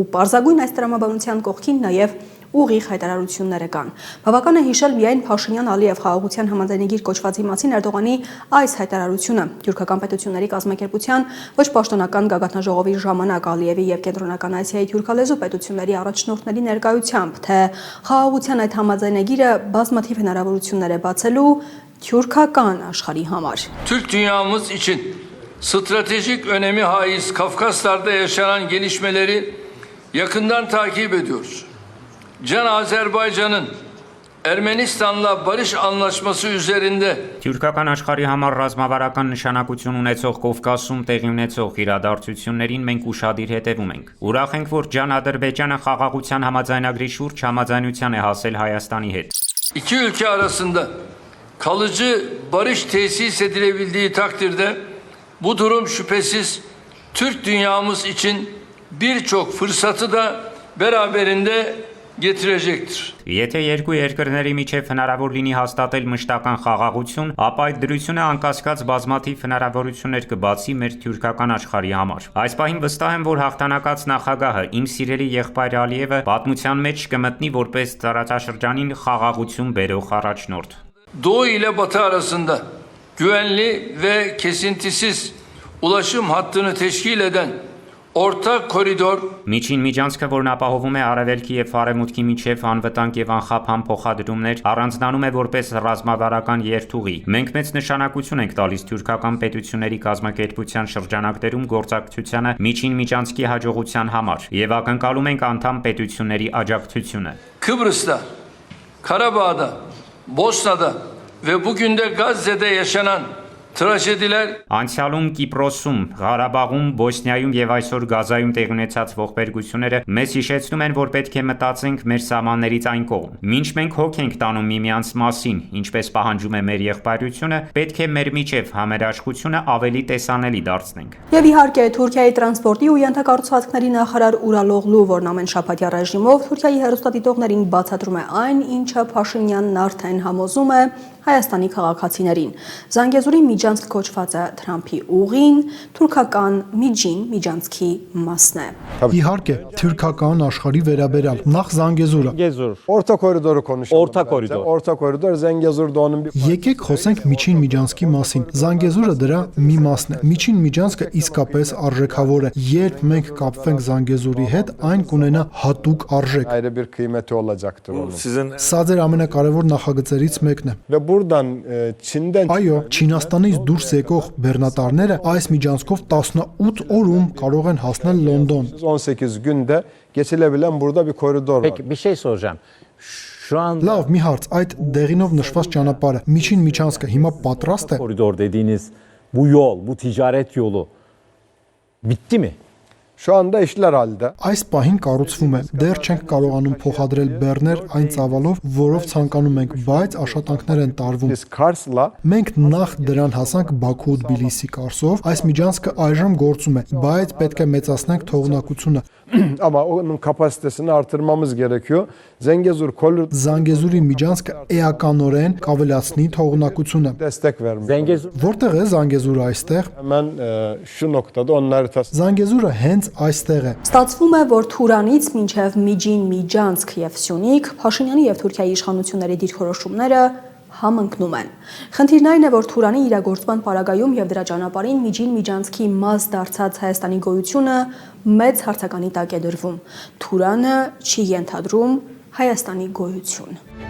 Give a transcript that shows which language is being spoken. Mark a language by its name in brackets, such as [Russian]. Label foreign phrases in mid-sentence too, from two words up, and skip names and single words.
[Armenian] պարզագույն այս տրամաբանության կողքին նաև ուղիղ հայտարարությունները կան։ Բավական է հիշել միայն Փաշինյան-Ալիև խաղաղության համաձայնագիր կոչվածի մասին Էրդողանի այս հայտարարությունը թուրքական պետությունների կազմակերպության ոչ պաշտոնական գագաթնաժողովի ժամանակ Ալիևի եւ Կենտրոնական Ասիայի թուրքալեզու պետությունների առաջնորդների ներկայությամբ, թե խաղաղության այդ համաձայնագիրը բազմաթիվ hնարավորություններ է բացելու թուրքական աշխարհի համար։ [Turkish] Türk dünyamız için stratejik önemi haiz Kafkaslar'da yaşanan gelişmeleri yakından takip ediyoruz. Can Azerbaycan'ın Ermenistan'la barış anlaşması üzerinde [Armenian] Թուրքական աշխարհի համար ռազմավարական նշանակություն ունեցող Կովկասում տեղի ունեցող իրադարձություններին մենք ուշադիր հետևում ենք։ Ուրախ ենք, որ Can-Ադրբեջանը խաղաղության համաձայնագրի շուրջ համաձայնության է հասել Հայաստանի հետ։ [Turkish] İki ülke arasında kalıcı barış tesis edilebildiği takdirde bu durum şüphesiz Türk dünyamız için birçok fırsatı da beraberinde getirecektir. [Armenian] Եթե երկու երկրների միջև հնարավոր լինի հաստատել մշտական խաղաղություն, ապա այդ դրությունը անկասկած բազմաթիվ հնարավորություններ կբացի մեր թուրքական աշխարհի համար։ Այս պահին վստահ եմ, որ հաղթանակած նախագահը իմ սիրելի եղբայր Ալիևը պատմության մեջ կմտնի որպես տարածաշրջանին խաղաղություն բերող առաջնորդ։ [Turkish] Doğu ile Batı arasında güvenli ve kesintisiz ulaşım hattını teşkil eden ortak koridor [Armenian] Միջին միջանցքը, որն ապահովում է արևելքի եւ արևմուտքի միջև անվտանգ եւ անխափան փոխադրումներ, առանձնանում է որպես ռազմավարական երթուղի։ Մենք մեծ նշանակություն ենք տալիս թուրքական պետությունների կազմակերպության շրջանակներում գործակցությանը միջին միջանցքի հաջողության համար եւ ակնկալում ենք անդամ պետությունների աջակցությունը։ [Turkish] Kıbrıs'ta, Karabağ'da, Bosna'da ve bugün de Gazze'de yaşanan trajediler [Armenian] Անցյալում Կիպրոսում, Ղարաբաղում, Բոսնիայում եւ այսօր Գազայում տեղի ունեցած ողբերգությունները մեզ հիշեցնում են, որ պետք է մտածենք մեր սահմաններից այն կողմ։ Մինչ մենք հոգ ենք տանում միմյանց մասին, ինչպես պահանջում է մեր եղբայրությունը, պետք է մեր միջև համերաշխությունը ավելի տեսանելի դարձնենք։ Եվ իհարկե Թուրքիայի տրանսպորտի ու ենթակառուցվածքների նախարար Ուրալօղլու, որն ամեն շաբաթյա ռեժիմով Թուրքիայի հեռուստադիտողներին բացատրում է այն, ինչը Փաշինյանն արդեն համոզում է Հայաստանի քաղաքացիներին։ Զանգեզուրի միջանցք կոչված է Թրամփի ուղին, թուրքական միջին միջանցքի մասն է։ Իհարկե, թուրքական աշխարհի վերաբերյալ նախ Զանգեզուրը։ [Turkish] Orta koridoru konuşalım. Orta koridor. Orta koridor Zengezur'da onun bir [Armenian] Եկեք խոսենք միջին միջանցքի մասին։ Զանգեզուրը դրա մի մասն է։ Միջին միջանցքը իսկապես արժեքավոր է։ Երբ մենք կապվենք Զանգեզուրի հետ, այն կունենա հատուկ արժեք։ [Turkish] ayrı bir kıymeti olacaktır onun. [Armenian] Սա ձեր ամենակարևոր նախագծերից mեկն է։ [Turkish] Ve buradan Çin'den [Armenian] Այո, Չինաստանից դուրս եկող բեռնատարները այս միջանցքով 18 օրում կարող են հասնել Լոնդոն։ [Turkish] 18 günde geçilebilen burada bir koridor var. Peki bir şey soracağım. Şu an [Armenian] Լավ, մի հարց, այդ դեղինով նշված ճանապարհը, միջին միջանցքը հիմա պատրաստ է։ [Turkish] koridor dediğiniz bu yol, bu ticaret yolu bitti mi? Şu anda işler halde. [Armenian] Այս պահին կառուցվում է։ Դեռ չենք կարողանում փոխադրել բեռներ այն ծավալով, որով ցանկանում ենք, բայց աշխատանքներ են տարվում։ [Turkish] Biz Kars'la [Armenian] Մենք նախ դրան հասանք Բաքու ու Թբիլիսի Կարսով։ Այս միջանցքը այժմ գործում է, բայց պետք է մեծացնենք թողունակությունը։ [Turkish] ama onun kapasitesini artırmamız gerekiyor. Zengezur koridor [Armenian] Զանգեզուրի միջանցքը էականորեն կավելացնի թողունակությունը։ [Turkish] destek vermiş. Zengezur [Armenian] Որտեղ է Զանգեզուրը այստեղ։ [Turkish] Hemen şu noktada onun haritası. [Armenian] Զանգեզուրը հենց այստեղ է։ Ստացվում է, որ Թուրանից մինչև Միջին Միջանցք եւ Սյունիք Փաշինյանի եւ Թուրքիայի իշխանությունների դիրքորոշումները համընկնում են։ Խնդիրն այն է, որ Թուրանի իրագործման պարագայում եւ դրա ճանապարհին Միջին Միջանցքի մաս դարձած Հայաստանի գոյությունը մեծ հարցականի տակ է դրվում։ Թուրանը չի ենթադրում Հայաստանի գոյություն։